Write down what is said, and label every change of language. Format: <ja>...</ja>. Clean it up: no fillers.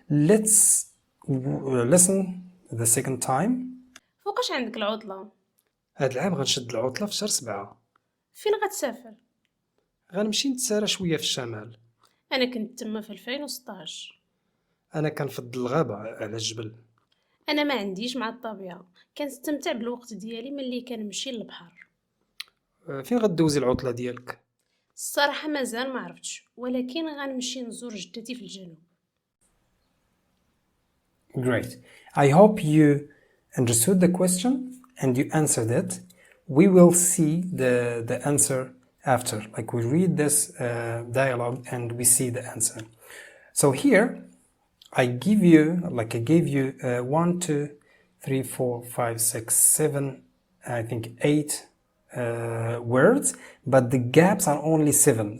<en>Let's listen the second time.</en> <ar>فوقاش عندك العطلة؟ هاد العام غنشد العطلة في شهر 7. فين غتسافر؟ غنمشي نتسارى شوية في الشمال. أنا كنت تما في 2016. أنا كنفضل الغابة على الجبل. أنا ما عنديش مع الطبيعة، كنستمتع بالوقت ديالي ملي كنمشي للبحر. فين غدوزي العطلة ديالك؟ الصراحة مازال ما عرفتش، ولكن غنمشي نزور جدتي في الجنوب.</ar> <en>Great. I hope you understood the question and you answered it. We will see the answer after. Like we read this dialogue and we see the answer. So here I gave you 1, 2, 3, 4, 5, 6, 7, I think 8 words, but the gaps are only 7.</en>